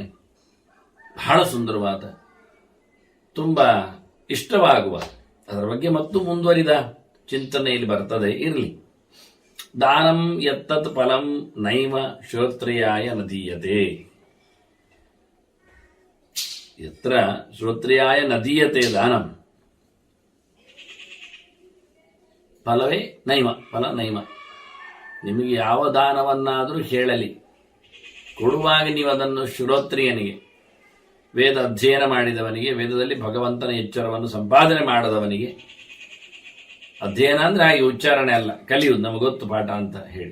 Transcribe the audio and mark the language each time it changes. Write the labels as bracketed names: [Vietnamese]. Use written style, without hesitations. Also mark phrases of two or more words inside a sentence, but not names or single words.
[Kannada] ಬಹಳ ಸುಂದರವಾದ, ತುಂಬ ಇಷ್ಟವಾಗುವ, ಅದರ ಬಗ್ಗೆ ಮತ್ತು ಮುಂದುವರಿದ ಚಿಂತನೆಯಲ್ಲಿ ಬರ್ತದೆ. [Sanskrit] ಇರಲಿ. ದಾನಂ ಯತ್ತತ್ ಫಲಂ ನೈವ ಶ್ರೋತ್ರಿಯಾಯ ನದೀಯತೆ. ಯತ್ರ ಶ್ರೋತ್ರಿಯಾಯ ನದೀಯತೆ ದಾನಂ, ಫಲವೇ ನೈವ, ಫಲ ನೈವ. [Kannada] ನಿಮಗೆ ಯಾವ ದಾನವನ್ನಾದರೂ ಹೇಳಲಿ, ಕೊಡುವಾಗ ನೀವು ಅದನ್ನು ಶ್ರೋತ್ರಿಯನಿಗೆ, ವೇದ ಅಧ್ಯಯನ ಮಾಡಿದವನಿಗೆ, ವೇದದಲ್ಲಿ ಭಗವಂತನ ಎಚ್ಚರವನ್ನು ಸಂಪಾದನೆ ಮಾಡದವನಿಗೆ, ಅಧ್ಯಯನ ಅಂದರೆ ಹಾಗೆ ಉಚ್ಚಾರಣೆ ಅಲ್ಲ, ಕಲಿಯುವುದು, ನಮಗೊತ್ತು ಪಾಠ ಅಂತ ಹೇಳಿ.